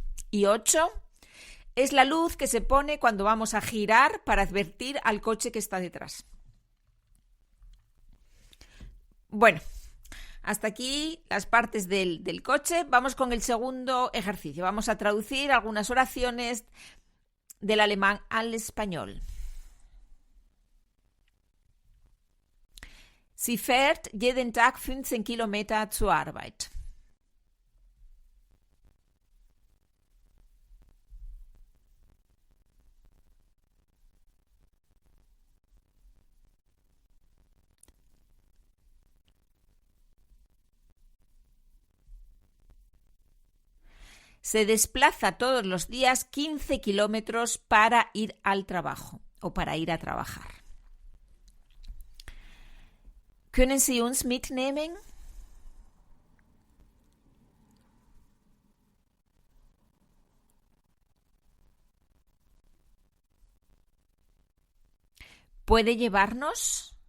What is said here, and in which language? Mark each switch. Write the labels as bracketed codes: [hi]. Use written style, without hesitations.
[es] Y 8. Es la luz que se pone cuando vamos a girar para advertir al coche que está detrás. Bueno, hasta aquí las partes del coche. Vamos con el segundo ejercicio. Vamos a traducir algunas oraciones del alemán al español. [de] Sie fährt jeden Tag 15 Kilometer zur Arbeit. [es] Se desplaza todos los días 15 kilómetros para ir al trabajo o para ir a trabajar. [de] Können Sie uns mitnehmen? [es] ¿Puede llevarnos?